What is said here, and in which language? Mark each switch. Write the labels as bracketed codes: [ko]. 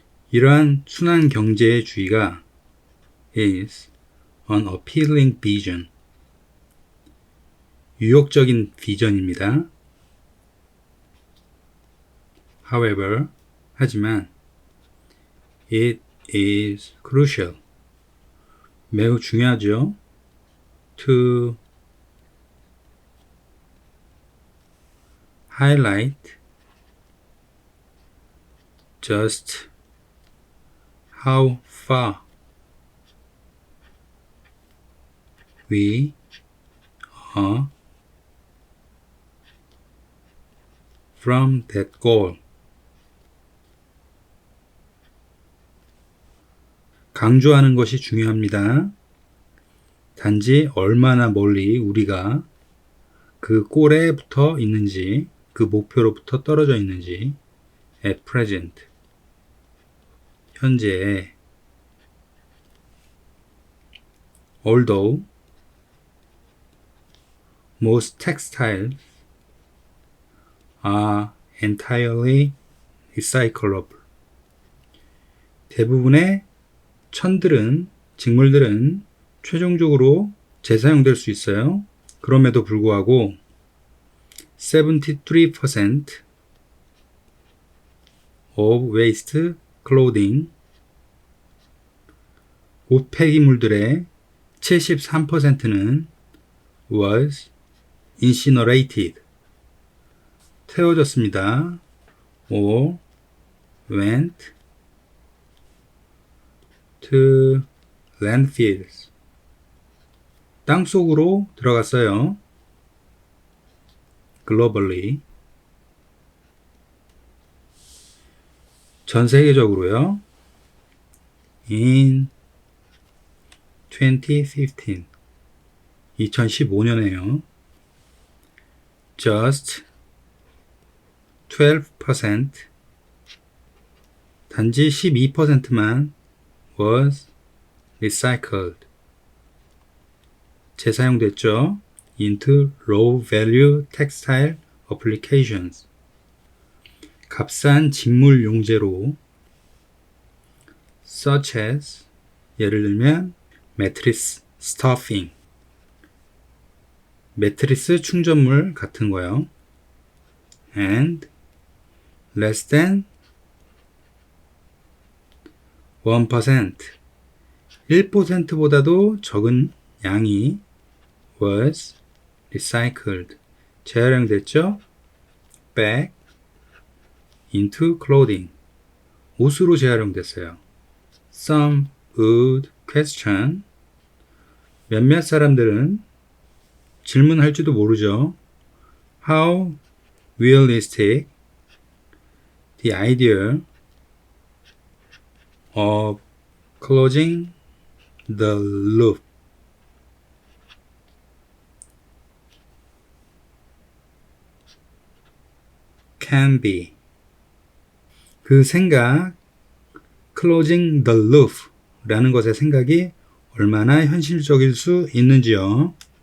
[ko] 이러한 순환 경제의 주의가 [en] is an appealing vision [ko] 유혹적인 비전입니다. [en] However, [ko] 하지만 [en] it is crucial [ko] 매우 중요하죠. [en] to highlight just how far we are from that goal. [ko] 강조하는 것이 중요합니다. 단지 얼마나 멀리 우리가 그 골에 붙어 있는지, 그 목표로부터 떨어져 있는지, [en] at present, [ko] 현재, [en] although most textiles are entirely recyclable. [ko] 대부분의 천들은, 직물들은 최종적으로 재사용될 수 있어요. 그럼에도 불구하고 [en] 73% of waste clothing [ko] 옷 폐기물들의 73%는 [en] was incinerated [ko] 태워졌습니다. [en] or went to landfills [ko] 땅속으로 들어갔어요. [en] globally [ko] 전 세계적으로요. [en] In 2015 [ko] 2015년에요. [en] Just 12% [ko] 단지 12%만 [en] was recycled [ko] 재사용됐죠. [en] into low value textile applications [ko] 값싼 직물 용재로 [en] such as [ko] 예를 들면 매트리스 [en] stuffing [ko] 매트리스 충전물 같은 거요. [en] and less than 1% [ko] 1%보다도 적은 양이 [en] was recycled [ko] 재활용됐죠. [en] back into clothing [ko] 옷으로 재활용됐어요. [en] Some would question [ko] 몇몇 사람들은 질문할지도 모르죠. [en] How realistic the idea of closing the loop can be [ko] 그 생각 [en] closing the loop [ko] 라는 것의 생각이 얼마나 현실적일 수 있는지요.